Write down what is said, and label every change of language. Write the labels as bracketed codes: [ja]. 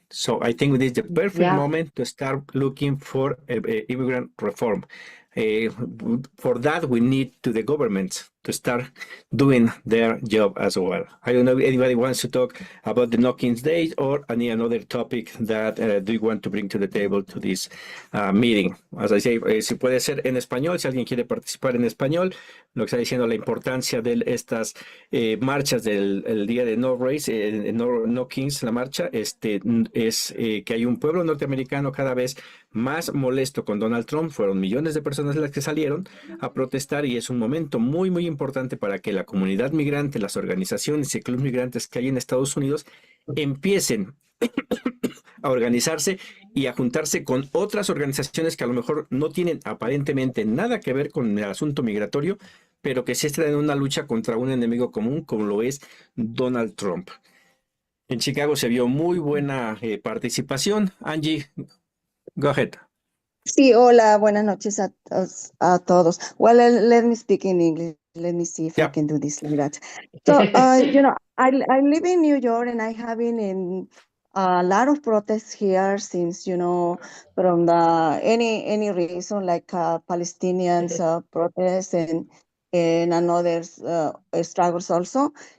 [en] So I think this is the perfect moment to start looking for immigrant reform. For that, we need the government to start doing their job as well. I don't know if anybody wants to talk about the knockings days or any another topic that do you want to bring to the table to this meeting. As I say, [es] si puede ser en español, si alguien quiere participar en español, lo que está diciendo la importancia de estas marchas del día de No Race, no Kings, la marcha, es que hay un pueblo norteamericano cada vez más molesto con Donald Trump. Fueron millones de personas las que salieron a protestar y es un momento muy, muy importante para que la comunidad migrante, las organizaciones y clubes migrantes que hay en Estados Unidos empiecen a organizarse y a juntarse con otras organizaciones que a lo mejor no tienen aparentemente nada que ver con el asunto migratorio, pero que sí están en una lucha contra un enemigo común como lo es Donald Trump. En Chicago se vio muy buena participación. [en] Angie, go ahead. [es] Sí, hola, buenas noches a todos. [en] Well, let me speak in English. Let me see if I can do this like that. So, I live in New York and I have been in a lot of protests here since, from any reason like Palestinians protests and another struggles also.